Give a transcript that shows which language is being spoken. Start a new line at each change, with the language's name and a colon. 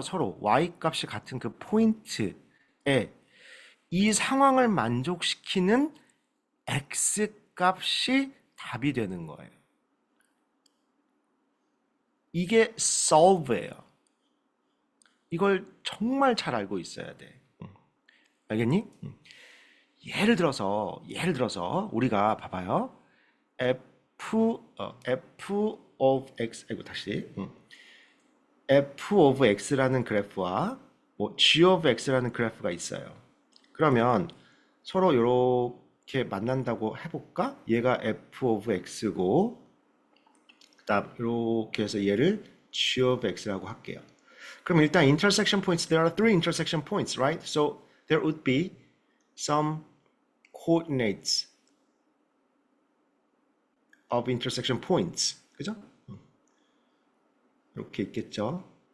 Korean: 서로 y 값이 같은 그 포인트에 이 상황을 만족시키는 x 값이 답이 되는 거예요. 이게 solve예요. 이걸 정말 잘 알고 있어야 돼. 알겠니? 예를 들어서 우리가 봐봐요. f of x, 아이고 다시 f of x라는 그래프와 뭐 g of x라는 그래프가 있어요. 그러면 서로 이렇게 만난다고 해볼까? 얘가 f of x고 그다음 이렇게 해서 얘를 g of x라고 할게요.
English: 그럼 일단 intersection points, there are three intersection points, right? So there would be some coordinates of intersection points.
Korean: 그죠? 이렇게 있겠죠?